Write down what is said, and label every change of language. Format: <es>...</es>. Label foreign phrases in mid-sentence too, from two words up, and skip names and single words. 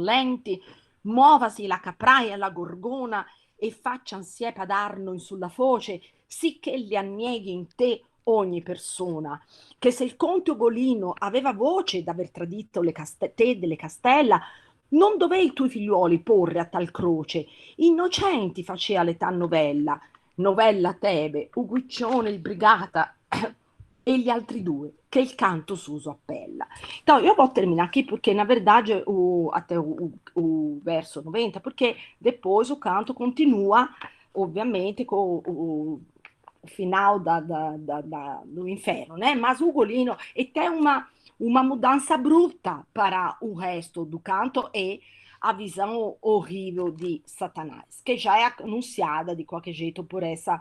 <it>lenti, muovasi la capraia e la gorgona e faccian siepa d'arno in sulla foce, sì che li annieghi in te ogni persona, che se il conte Ugolino aveva voce d'aver tradito te delle castella, non dovei i tuoi figliuoli porre a tal croce, innocenti facea l'età novella, novella Tebe, Uguiccione il Brigata e gli altri due, che il canto suso appella.</it> <pt>Então, eu vou terminar aqui porque, na verdade, até o verso 90, porque depois o canto continua, ovviamente, com o final do inferno, né? Mas o Ugolino e tem uma mudança bruta para o resto do canto e a visão horrível de Satanás, que já é anunciada de qualquer jeito por essa.</pt>